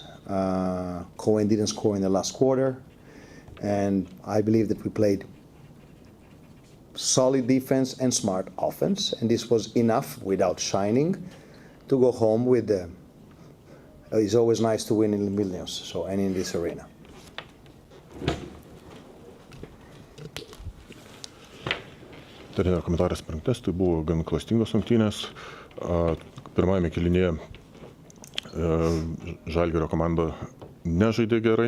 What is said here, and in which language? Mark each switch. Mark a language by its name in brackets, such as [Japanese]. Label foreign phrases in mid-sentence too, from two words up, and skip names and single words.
[English] Cohen didn't score in the last quarter, and I believe that we played solid defense and smart offense, and this was enough without shining to go home with the. It's always nice to win in Vilnius, so and in this arena. [Lithuanian] Trenerių komentaras per rungtynes, tai buvo gan klastingos rungtynės. Pirmajame kėlinyje Žalgirio komanda nežaidė gerai.